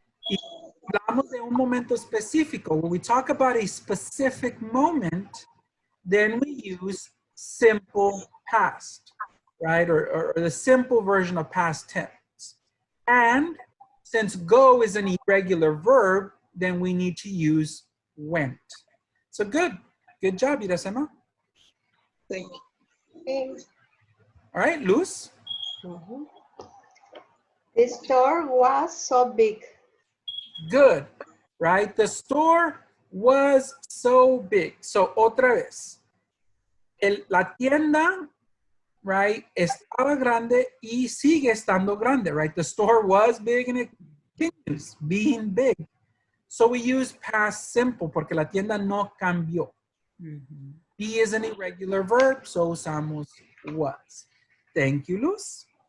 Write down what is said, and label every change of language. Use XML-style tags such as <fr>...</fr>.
<es>Y hablamos de un momento específico.</es> <en>When we talk about a specific moment, then we use simple past, right? Or the simple version of past tense. And since go is an irregular verb, then we need to use went. So good. Good job, Iracema. Thank you. All right, Luz. The store was so big. Good, right? The store was so big.</en> <es>So otra vez. La tienda, right, estaba grande y sigue estando grande, right?</es> <en>The store was big and it continues being big. So we use past simple</en> <es>porque la tienda no cambió.</es> <en>Be is an irregular verb, so usamos was. Thank you, Luz.</en>